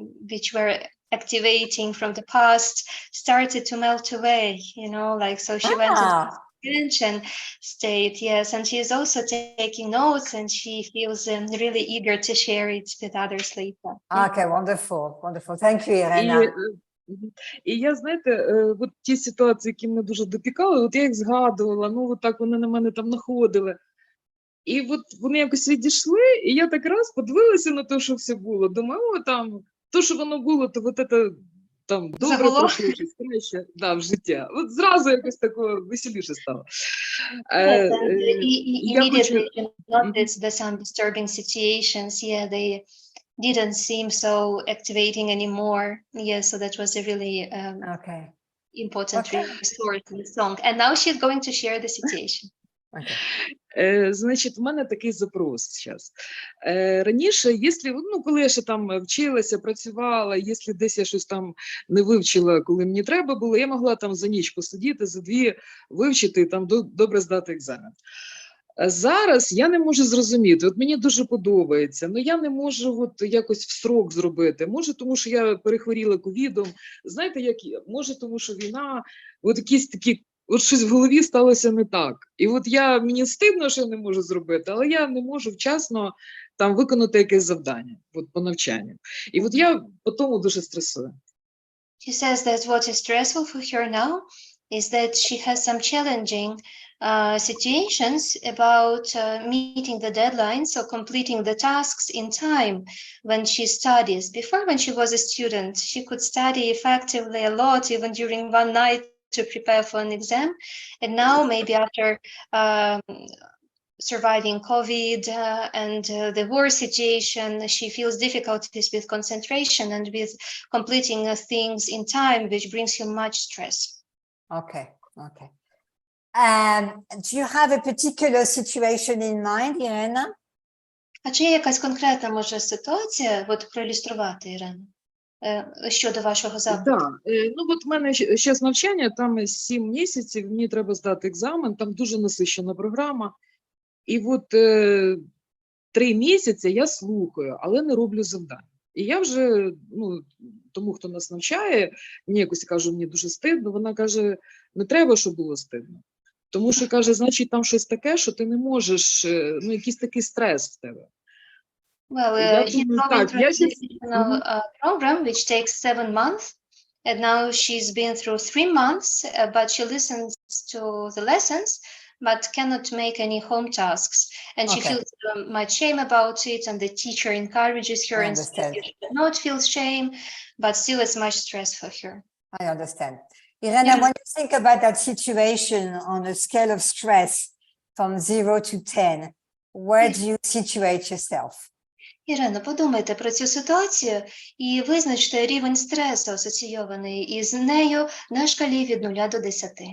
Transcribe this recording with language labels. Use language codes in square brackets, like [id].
[en] which were activating from the past started to melt away, so she went into tension state, yes, and she is also taking notes and she feels really eager to share it with others later. Okay, wonderful. Thank you, Irena. [uk] І я, знаєте, от ті ситуації, які мене дуже допікали, я їх згадувала, так вони на мене там находили. І от вони якось відійшли, і я так раз подивилася на те, що все було. Думаю, там, то, що воно було, то от це там добре пройшло, щось краще, в життя. От зразу якось тако веселіше стало. [en] Immediately noticed that some disturbing situations, they didn't seem so activating anymore. Yeah, so that was a really important Okay. resource and song. And now she's going to share the situation. Okay. [uk] Значить, у мене такий запрос зараз. Раніше, коли я ще там вчилася, працювала, якщо десь я щось там не вивчила, коли мені треба було, я могла там за ніч посидіти, за дві вивчити і там добре здати екзамен. Зараз я не можу зрозуміти, от мені дуже подобається, але я не можу от якось в строк зробити. Може, тому що я перехворіла ковідом, знаєте, може, тому що війна, от якісь такі, от щось в голові сталося не так. І от мені стидно, що я не можу зробити, але я не можу вчасно там виконати якесь завдання от, по навчанню. І от я по тому дуже стресую. [en] She says that what is stressful for her now is that she has some challenging situations about meeting the deadlines or completing the tasks in time when she studies. Before, when she was a student, she could study effectively a lot, even during one night, to prepare for an exam. And now, maybe after surviving COVID and the war situation, she feels difficulties with concentration and with completing things in time, which brings her much stress. Okay. Okay. Do you have a particular situation in mind, Irena? [uk] А чи є якась конкретна, може, ситуація, от проілюструвати, Ірина, щодо вашого запиту? Да. От в мене зараз навчання, там 7 місяців, мені треба здати екзамен, там дуже насичена програма. І от 3 місяці я слухаю, але не роблю завдань. І я вже, тому, хто нас навчає, мені якось кажу, мені дуже стидно, вона каже, не треба, щоб було стидно. Тому що, каже, значить, там щось таке, що ти не можеш, якийсь такий стрес в тебе. [en] Well, he's going through an educational program, which takes 7 months. And now she's been through 3 months, but she listens to the lessons, but cannot make any home tasks. And she feels much shame about it, and the teacher encourages her and says you should not feel shame, but still it's much stress for her. I understand. Irena, when you think about that situation on a scale of stress from 0 to 10, where do you situate yourself? [uk] Ірина, подумайте про цю ситуацію і визначте рівень стресу, асоційований із нею на шкалі від 0 до 10.